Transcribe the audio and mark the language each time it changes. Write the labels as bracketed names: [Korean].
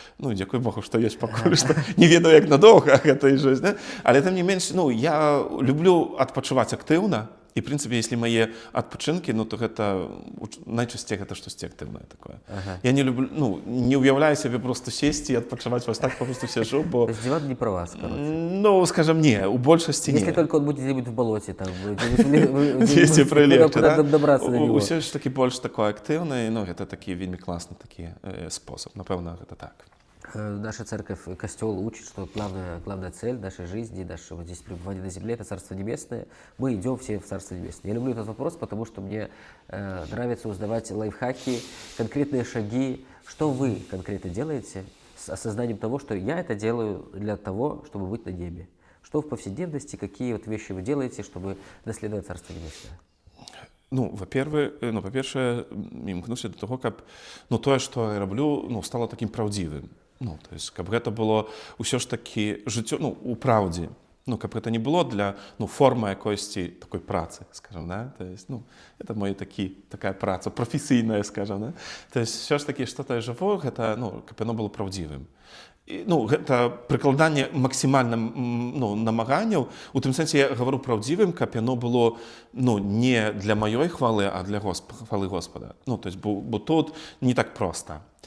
[Belarusian] Дзякуй Богу, што ёсць пакуль што. Не ведаю, як надоўга гэта і ёсць. Але тым не менш, я люблю адпачываць актыўна. І, в прынцыпе, если мае адпачынкі, то гэта найчасцей гэта штосьці актыўнае такое. Я не люблю, не уяўляю сябе просто сесці і адпачываць, вось так просто сяжу, бо... [Russian] То есть диван не про вас, короче. [Belarusian] Скажем, не, у большасці не. [Russian] Если только он будет где-нибудь в болоте, там, [Belarusian] Дзесьці прылегчы, [Russian] куда добраться до него. [Belarusian] Усё ж такі больш такое актыўнае, гэта такі вельмі класны такі спосаб. Напэўна, гэта так. [Russian] Наша церковь, костел учит, что главная цель нашей жизни, нашего здесь пребывания на земле – это Царство Небесное. Мы идем все в Царство Небесное. Я люблю этот вопрос, потому что мне нравится узнавать лайфхаки, конкретные шаги. Что вы конкретно делаете с осознанием того, что я это делаю для того, чтобы быть на небе? Что в повседневности, какие вещи вы делаете, чтобы наследовать Царство Небесное? [Belarusian] Па-першае, імкнуся до того, каб тое, што я раблю, стало такім праўдзівым. То есть, каб гэта было ўсё ж такі жыццё, у праўдзе. Каб гэта не было для формы якойсьці такой працы, скажем, да? [Russian] То есть, это моя такая [Belarusian] праца, прафесійная, скажем, да? То есть, все ж такі, што-то я жыву, гэта, каб яно было праўдзівым. Гэта прыкладанне максімальным намаганняў. У тым сэнсе я гавару праўдзівым, каб яно было не для маёй хвалы, а для хвалы Господа. То есть, бо тут не так проста.